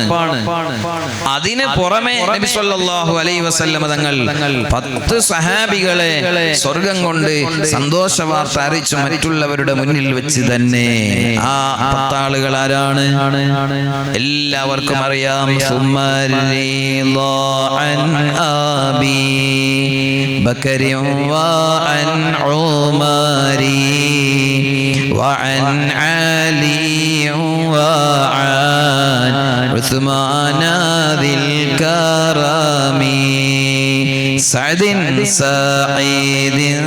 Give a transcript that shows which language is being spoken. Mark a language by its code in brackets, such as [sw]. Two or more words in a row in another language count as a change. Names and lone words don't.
[ml] അതിന് പുറമെ നബി [ar] صلى الله عليه وسلم [ml] തങ്ങൾ 10 സഹാബികളെ സ്വർഗം കൊണ്ട് സന്തോഷ വാർത്ത അറിയിച്ചു മറ്റുള്ളവരുടെ മുന്നിൽ വെച്ച് തന്നെ. ആ 10 ആളുകൾ ആരാണ്? എല്ലാവർക്കും അറിയാം. [ar] وعن علي وعن عثمان ذي الكرم سعد سعيد